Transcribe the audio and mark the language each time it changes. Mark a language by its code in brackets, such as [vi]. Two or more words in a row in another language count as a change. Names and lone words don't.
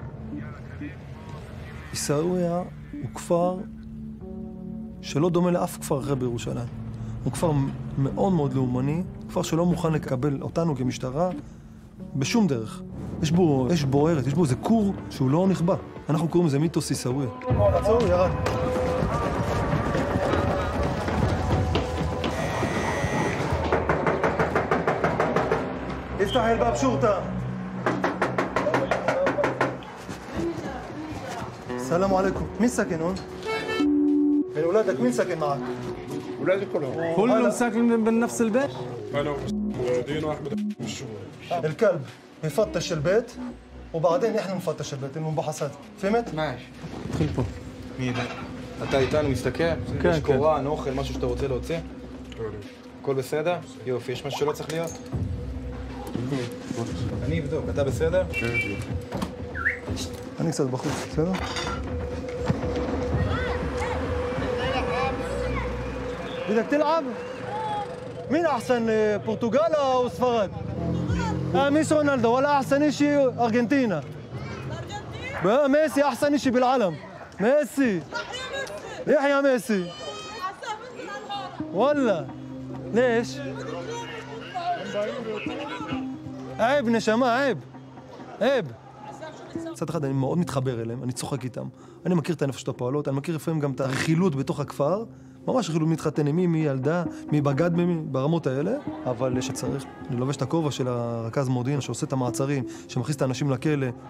[he] עיסאוויה הוא כפר שלא דומה לאף כפר אחר בירושלים. הוא כפר מאוד מאוד לאומני, כפר שלא מוכן לקבל אותנו כמשטרה בשום דרך. יש בו אש בוערת, יש בו איזה כור שהוא לא נכבה. אנחנו קוראים לזה מיתוס עיסאוויה. עצור, ירד. [ar] افتح الباب شرطة. السلام عليكم. مين ساكن هون؟ من ولادك مين ساكن معك؟ ولادي كلهم. كلهم ساكنين بنفس البيت؟ انا ولدين واحمد من الشغل. الكلب بيفتش البيت وبعدين احنا نفتش البيت المباحثات. فهمت؟ ماشي. [he] תתחיל פה. מי זה? אתה איתנו מסתכל? יש קוראן, אוכל, משהו שאתה רוצה להוציא? הכל בסדר? יופי, יש משהו שלא צריך להיות? אני אבדוק, אתה בסדר? כן. אני קצת בחוץ, בסדר? [ar] بدك تلعب؟ مين أحسن برتغال أو سفراد؟ ميسي رونالدو ولا أحسن شيء أرجنتينا؟ ميسي أحسن شيء بالعالم ميسي يحيى ميسي ولا ليش؟ عيب נשמה, עיב. עיב. [he] מצד אחד אני מאוד מתחבר אליהם, אני צוחק איתם. אני מכיר את הנפשות הפועלות, אני מכיר לפעמים גם את הרכילות בתוך הכפר. ממש רכילות מתחתן עם מי ילדה, מי בגד ממי, ברמות האלה. אבל שצריך, אני לובש את הכובע של הרכז מודיעין שעושה את המעצרים, שמכניס את האנשים לכלא.